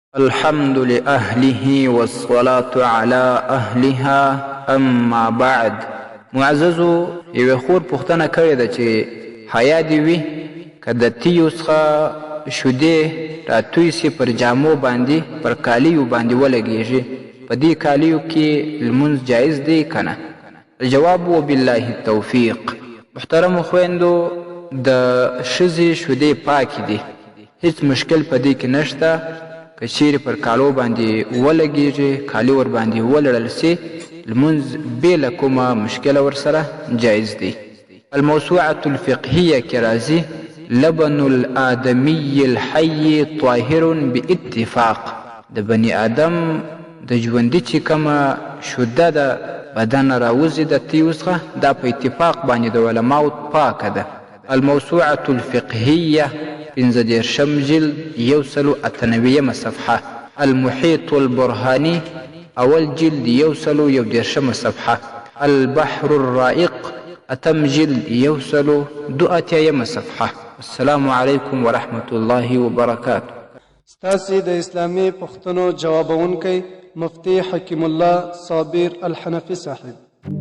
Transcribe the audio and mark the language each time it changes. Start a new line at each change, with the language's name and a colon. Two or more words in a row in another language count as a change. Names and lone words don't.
Arabic: الحمد لأهله والصلاة على أهلها اما بعد.
Pashto: معززو یوې خور پوښتنه کړې ده چې حیا دې وي که د تیو څخه شیدې راتوی سي پر جامو باندې پر کالیو باندې ولګېږي، په دې کالیو کې لمونځ جایز دی که نه؟
Arabic: الجواب وبالله التوفیق.
Pashto: محترمو خویندو، د ښځې شیدې پاکې دي، هیڅ مشکل په دې کې نشته. که چیرې پر کالو باندې ولګېږي، کالي ور باندې ولړل سي، لمونځ بې له کومه مشکله ورسره جایز دی. الموسوعة الفقهیه کې راځي
Arabic: لبن الآدمي الحي طاهر باتفاق.
Pashto: د بني آدم د ژوندي چې کومه شوده ده بدن راوځي د تیو څخه، دا په اتفاق باندې د علماو پاکه ده. الموسوعة الفقهیه 15 جلد 198 صفحه. المحيط البرهاني اول جلد 111 صفحه. البحر الرائق 8 جلد 182 صفحه.
Arabic: السلام علیکم ورحمة الله وبرکاته.
Pashto: ستاسې د اسلامي پوښتنو جوابونکی مفتي حکیم الله صابر الحنفي صاحب.